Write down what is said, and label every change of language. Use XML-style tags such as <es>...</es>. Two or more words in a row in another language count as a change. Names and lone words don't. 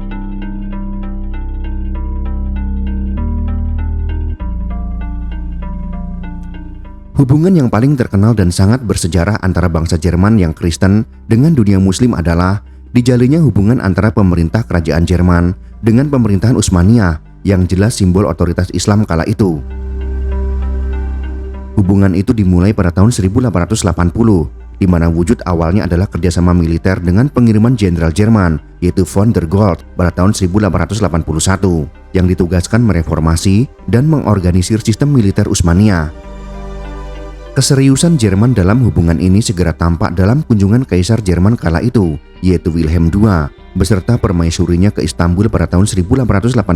<id>Hubungan yang paling terkenal dan sangat bersejarah antara bangsa Jerman yang Kristen dengan dunia Muslim adalah dijalinnya hubungan antara pemerintah kerajaan Jerman dengan pemerintahan Utsmaniyah yang jelas simbol otoritas Islam kala itu. Hubungan itu dimulai pada tahun 1880, di mana wujud awalnya adalah kerjasama militer dengan pengiriman jenderal Jerman, yaitu von der Goltz pada tahun 1881, yang ditugaskan mereformasi dan mengorganisir sistem militer Utsmaniyah. Keseriusan Jerman dalam hubungan ini segera tampak dalam kunjungan Kaisar Jerman kala itu, yaitu Wilhelm II, beserta permaisurinya ke Istanbul pada tahun 1889.</id>